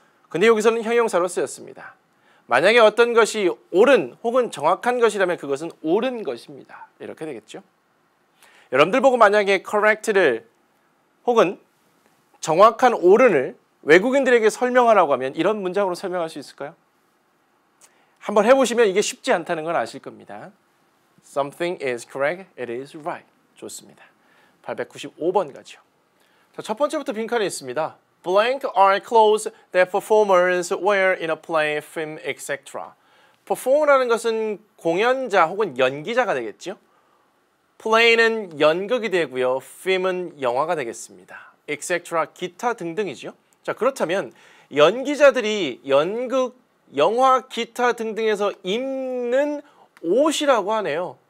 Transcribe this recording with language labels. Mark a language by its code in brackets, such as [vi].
[ko] 근데 여기서는 형용사로 쓰였습니다. 만약에 어떤 것이 옳은 혹은 정확한 것이라면 그것은 옳은 것입니다. 이렇게 되겠죠. 여러분들 보고 만약에 correct를 혹은 정확한 옳은을 외국인들에게 설명하라고 하면 이런 문장으로 설명할 수 있을까요? 한번 해보시면 이게 쉽지 않다는 건 아실 겁니다. [en] Something is correct, it is right. [ko] 좋습니다. 895번 가죠. 자, 첫 번째부터 빈칸에 있습니다. [en] Blank are clothes that performers wear in a play, film, etc. [ko] perform라는 것은 공연자 혹은 연기자가 되겠죠. play는 연극이 되고요. film은 영화가 되겠습니다. etc. 기타 등등이죠. 자, 그렇다면 연기자들이 연극, 영화, 기타 등등에서 입는 옷이라고 하네요.